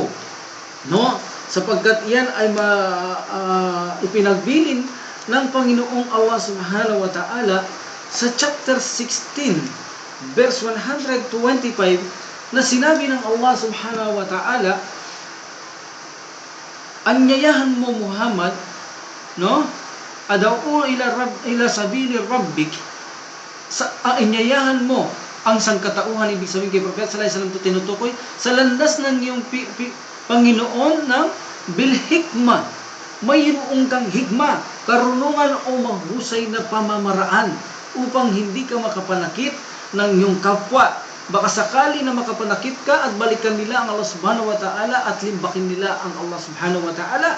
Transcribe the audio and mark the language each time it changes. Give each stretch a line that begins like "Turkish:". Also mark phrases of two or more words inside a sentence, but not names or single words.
Filipino: No? Sapagkat yan ay ipinagbilin ng Panginoong Allah
Arabic: سبحانه وتعالى
Filipino: sa
English: chapter 16, verse 125,
Filipino: na sinabi ng Allah
Arabic: سبحانه وتعالى,
Filipino: anyayahan mo Muhammad, no?
Arabic: ادع إلى سبيل ربك,
Filipino: anyayahan mo ang sangkatauhan, ibig sabihin kay Prophet
Arabic: صلى الله عليه وسلم
Filipino: to tinutukoy sa landas ng iyong Panginoon ng bilhikma. Mayroon kang hikma, karunungan o mahusay na pamamaraan upang hindi ka makapanakit ng iyong kapwa. Baka sakali na makapanakit ka at balikan nila ang Allah
Arabic: سبحانه وتعالى
Filipino: at limbakin nila ang Allah
Arabic: سبحانه وتعالى.